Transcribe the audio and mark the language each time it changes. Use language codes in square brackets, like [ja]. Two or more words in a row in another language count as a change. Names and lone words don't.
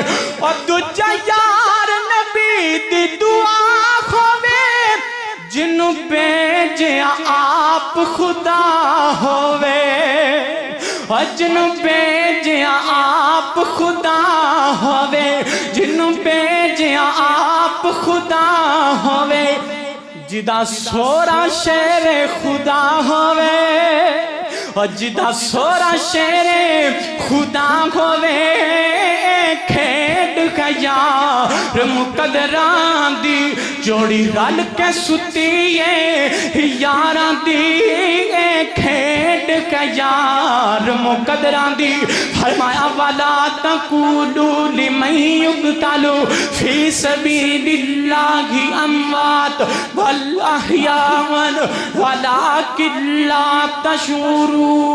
[pa] اور دوجا یار نبی دی دعا ہووے جنوں بھیجیا آپ خدا ہووے اور جنوں بھیجیا آپ خدا ہووے جنوں بھیجیا آپ خدا ہووے جدا سورا شیر خدا ہووے اور جدا سورا شیر خدا ہووے کھیڈ ہے یار مقدراں دی جوڑی رل کے ستی ہے یاراں دی اے کھیڈ ہے یار مقدراں دی فرمایا [ar] ولا تقولوا لمن يقتل في سبيل الله اموات بل احياء ولكن لا تشعرون